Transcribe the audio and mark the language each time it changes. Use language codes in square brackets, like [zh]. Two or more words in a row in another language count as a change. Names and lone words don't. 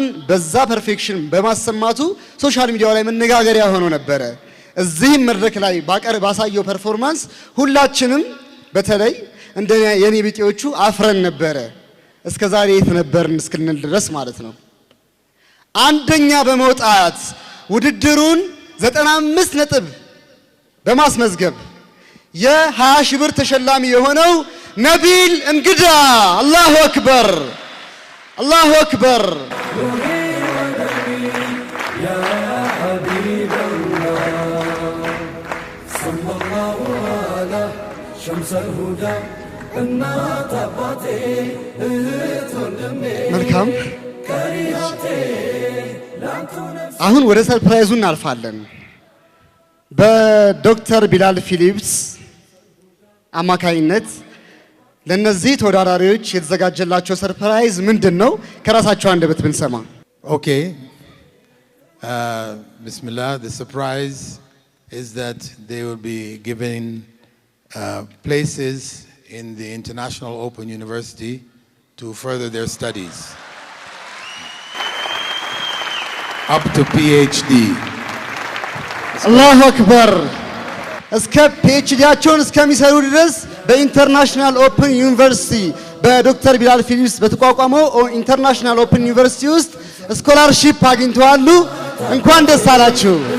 [am] በዛ ፐርፌክሽን በማሰማቱ [en] social media [am] ላይ መነጋገሪያ ሆኖ ነበረ። እዚህም መድረክ ላይ ባሳየው ፐርፎርማንስ ሁላችንም በተለይ እንደ የኔ ቢጤዎቹ አፍረን ነበረ። እስከዛሬ የት ነበርን እስክንል ድረስ ማለት ነው። አንደኛ በመውጣት ውድድሩን 95 ነጥብ በማስመዝገብ የ20 ብር ተሸላሚ የሆነው ነቢል እንግዳ። [ar] الله أكبر الله أكبر። يا حبيب الله صلى الله على شمس الهدى النات أباتي [am] መልካም። አሁን ወደ ሰርፕራይዙ እናልፋለን። በዶክተር ቢላል ፊሊፕስ አማካይነት ለነዚህ ተወዳዳሪዎች የተዘጋጀላቸው ሰርፕራይዝ ምንድነው? ከራሳቸው አንደበት ብንሰማ። [en] Okay. Bismillah. The surprise is that they will be given places in the International Open University to further their studies up to PhD. [ar] الله أكبر። [am] እስከ ፒኤችዲያቸውን እስከሚሰሩ ድረስ በኢንተርናሽናል ኦፕን ዩኒቨርሲቲ በዶክተር ቢላል ፊሊፕስ በተቋቋመው ኢንተርናሽናል ኦፕን ዩኒቨርሲቲ ውስጥ ስኮላርሺፕ አግኝተዋል። እንኳን ደስ አላችሁ።